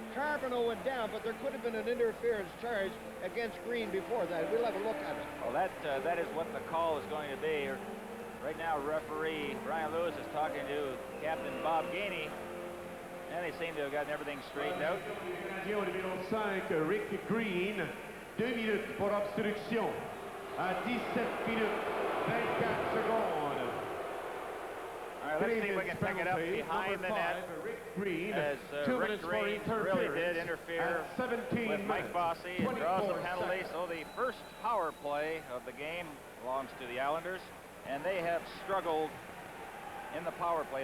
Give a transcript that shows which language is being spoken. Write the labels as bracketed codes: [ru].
[en] Carbonneau went down, but there could have been an interference charge against Green before that. We'll have a look at it. Well, that is what the call is going to be. Right now, referee Brian Lewis is talking to Captain Bob Gainey, and they seem to have gotten everything straightened out. [fr] Numéro 5, Rick Green, 2 minutes pour obstruction à 17 minutes 24 secondes. [en] All right, let's see if we can pick it up behind the net. As Rick Green really did interfere with Mike Bossy and draws the penalty. So the first power play of the game belongs to the Islanders, and they have struggled in the power play.